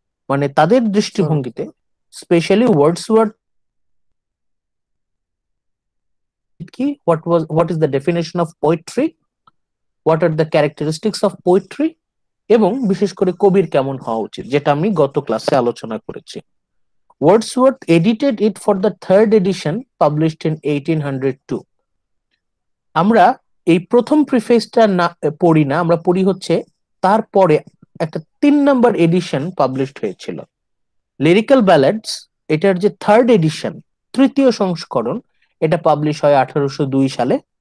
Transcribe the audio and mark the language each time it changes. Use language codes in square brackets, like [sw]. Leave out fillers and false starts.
[bn] মানে তাদের দৃষ্টিভঙ্গিতে, স্পেশালি ওয়ার্ডসওয়ার্থ কি, [en] what is the definition of poetry, [bn] what are the characteristics of poetry, এবং বিশেষ করে কবির কেমন হওয়া উচিত, যেটা আমি গত ক্লাসে আলোচনা করেছি। [en] Wordsworth edited it for the third edition published in 1802. [bn] আমরা এই প্রথম প্রিফেসটা না পড়ি না, আমরা পড়ি হচ্ছে তারপরে একটা 3 নম্বর এডিশন পাবলিশড হয়েছিল, লিরিক্যাল ব্যালাডস। এটার যে থার্ড এডিশন, তৃতীয় সংস্করণ, এটা পাবলিশ হয় 1802 সালে।